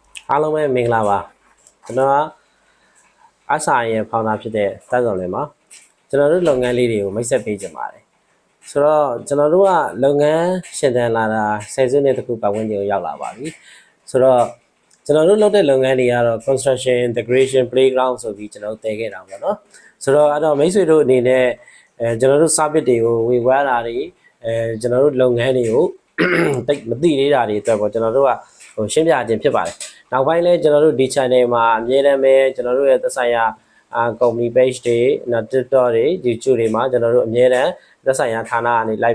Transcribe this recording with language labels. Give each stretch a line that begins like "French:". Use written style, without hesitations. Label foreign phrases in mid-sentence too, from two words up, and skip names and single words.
Burmese: အားလုံးပဲမင်္ဂလာပါကျွန်တော်ကအဆိုင်ရဲ့ဖောင်တာဖြစ်တဲ့တက်ဆောင်လေးမှာကျွန်တော်တို့လုပ်ငန်းလေးတွေကိုမိတ်ဆက်ပေးကြပါတယ်ဆိုတော့ကျွန်တော်တို့ကလုပ်ငန်းရှင်သန်လာတာ10စုနှစ်တခုပတ်ဝန်းကျင်ကိုရောက်လာပါပြီဆိုတော့ကျွန်တော်တို့လုပ်တဲ့လုပ်ငန်းတွေကတော့
English: construction integration playground
Burmese: ဆိုပြီးကျွန်တော်တို့တည်ခဲ့တာပေါ့နော်ဆိုတော့အဲ့တော့မိတ်ဆွေတို့အနေနဲ့ကျွန်တော်တို့ service တွေကို ဝေဝါးတာတွေကျွန်တော်တို့လုပ်ငန်းတွေကိုတိတ်မသိသေးတာတွေအတွက်ပေါ့ကျွန်တော်တို့ကရှင်းပြခြင်းဖြစ်ပါတယ်နောက်ပိုင်းလဲကျွန်တော်တို့ဒီ channel မှာအမြဲတမ်းပဲကျွန်တော်တို့ရဲ့သက်ဆိုင်ရာ
English: company page
Burmese: တွေနောက် TikTok တွေ YouTube တွေမှာကျွန်တော်တို့အမြဲတမ်းသက်ဆိုင်ရာဌာနကနေလိုက်